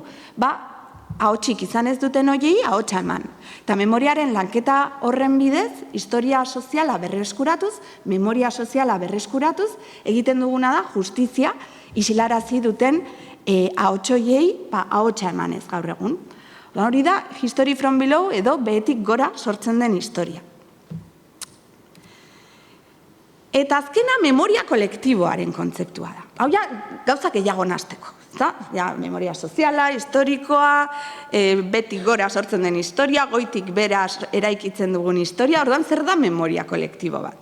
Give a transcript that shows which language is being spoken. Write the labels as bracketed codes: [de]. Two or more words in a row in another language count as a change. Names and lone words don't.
[eu] Ahotsik izan ez duten horiei ahotsa eman. Eta memoriaren lanketa horren bidez, historia soziala berreskuratuz, memoria soziala berreskuratuz, egiten duguna da justizia isilarazi duten ahots horiei ahotsa emanez gaur egun. Hori da, [en] history from below [eu] edo behetik gora sortzen den historia. Eta azkena memoria kolektiboaren kontzeptua da. Hau ja, gauzak gehiago nasteko. Memoria soziala, historikoa, betik gora sortzen den historia, goitik beraz eraikitzen dugun historia, orduan zer da memoria kolektibo bat?